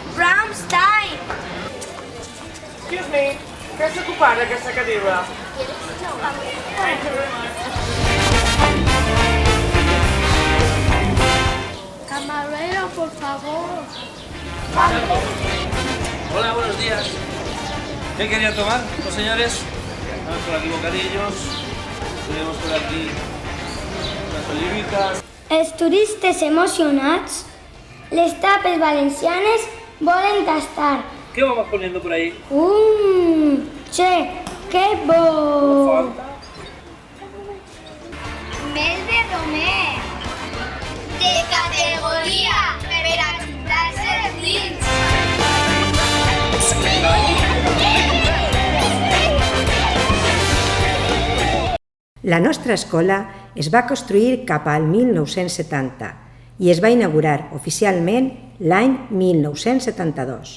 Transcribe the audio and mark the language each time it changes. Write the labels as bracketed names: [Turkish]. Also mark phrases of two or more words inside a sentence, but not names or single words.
[English] Brahms time! Excuse me, [Catalan] què s'ocupa d'aquesta cadira? [Spanish] Camarero, por favor. Hola, buenos días. ¿Qué querían tomar los señores? Tenemos por aquí bocadillos, tenemos por aquí unas olivitas. [Catalan] Els turistes emocionats, les tapes valencianes volen tastar. [Spanish] ¿Qué vamos poniendo por ahí? [Catalan] Che, que bo! Mel de romer, de categoria, per a quitar-se els dins. La nostra escola es va construir cap al 1970 i es va inaugurar oficialment l'any 1972.